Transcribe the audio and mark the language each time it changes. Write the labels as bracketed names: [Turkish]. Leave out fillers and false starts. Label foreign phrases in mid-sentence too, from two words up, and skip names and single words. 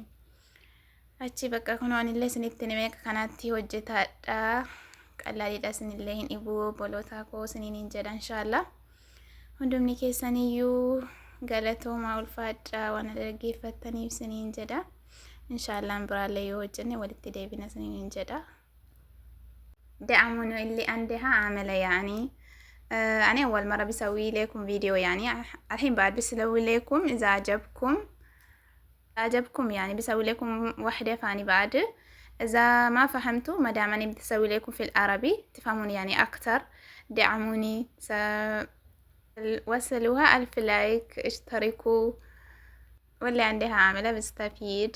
[Oromo] Achi bakka kunoo anillee isinitti nimee akka kanatti hojjetadha. Qallaaliidha isinillee hin dhibuu bolootaa koo isiniin jedha inshaallah. Hundumni keessaniyyuu galatoomaa ulfaadhaa waan dhaggeeffattaniif isiniin jedha. Inshaallah biraallee yoo hojjenne walitti deebina isiniin jedha. [Arabic] دعموني اللي عندها عاملة يعني أنا أول مرة بسوي لكم فيديو يعني الحين بعد بسوي لكم إذا عجبكم يعني بسوي لكم واحدة ثانية بعد إذا ما فهمتوا ما دام أنا بسوي لكم في العربي تفهمون يعني أكتر دعموني وصلوها 1000 لايك اشتركوا واللي عندها عاملة بستفيد.